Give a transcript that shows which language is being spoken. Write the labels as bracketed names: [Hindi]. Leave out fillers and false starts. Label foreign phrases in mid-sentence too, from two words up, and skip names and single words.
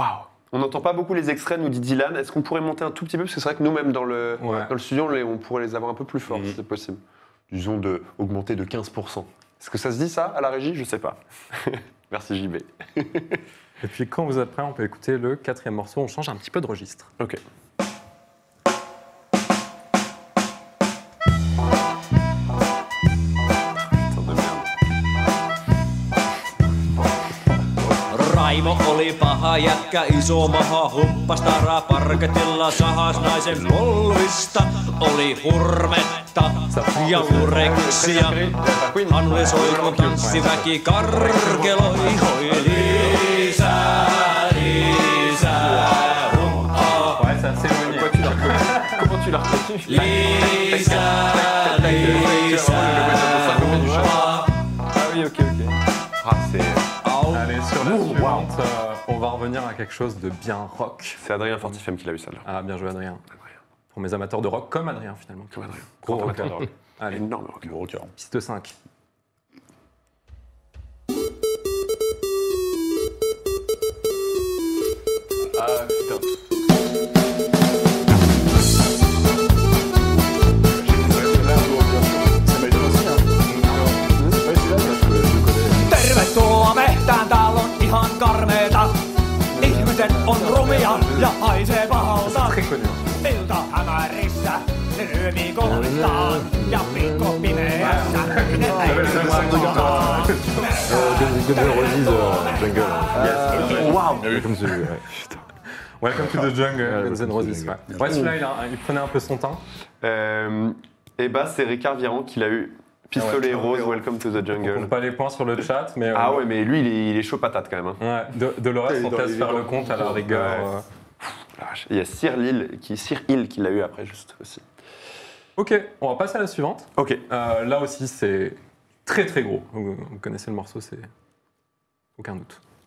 [French] On n'entend pas beaucoup les extraits, nous dit Dylan. Est-ce qu'on pourrait monter un tout petit peu? Parce que c'est vrai que nous-mêmes, dans le studio, on pourrait les avoir un peu plus forts, si c'est possible. Disons augmenter de 15%. Est-ce que ça se dit ça à la régie? Je sais pas. Merci JB. Et puis quand vous êtes prêts, on peut écouter le quatrième morceau. On change un petit peu de registre. Ok. [Finnish] Raimo oli paha jätkä, iso maha, humpas taraa parketilla, sahas naisen polvista. Oli hurmetta ja ureksia. Hannu soikon tanssiväki karkeloi, hoi lisää, lisää. [French] Ouais, c'est assez éloigné. Comment tu l'as reconnu? [Finnish] Lisää, lisää. [French] Ah oui, ok. Ah, c'est Allez, sur la suivante, on va revenir à quelque chose de bien rock. Adrien Fortifem qui l'a eu celle-là. Ah, bien joué Adrien. pour mes amateurs de rock, comme Adrien finalement. Comme Adrien. Gros Grand rocker. amateur de rock. Allez, Énorme rocker. Gros cœur. piste 5. Ah putain. C'est Maiden aussi, hein. Ouais, celui-là, je le connais. [Finnish] Tervetuloa mehtään, tääl on ihan karmeeta. Ihmiset on rumia ja haisee pahalta. [French] Très connu. [Finnish] Ilta hämärissä, ne ryömii kohtaan. Ja viikko pimeässä, ne äityvät [French] Guns N' Roses Jungle. Waouh. Comme celui, ouais. [English] Welcome to the Jungle, [French] Ouais, Guns N' [English] Welcome to the [French] Roses. Jungle. Ouais, celui-là, il prenait un peu son temps. Et bah, c'est Ricard Viran qui l'a eu. Pistolet rose, [English] Welcome to the [French] On Jungle. compte pas les points sur le chat, mais... Ah ouais, mais lui, il est chaud patate quand même. Hein. Ouais, Dolores, on te laisse faire le compte à la rigueur. Ouais. La vache. Il y a Sir Hill qui l'a eu après, juste aussi. Ok, on va passer à la suivante. Ok. Là aussi, c'est très très gros. Vous connaissez le morceau, c'est aucun doute.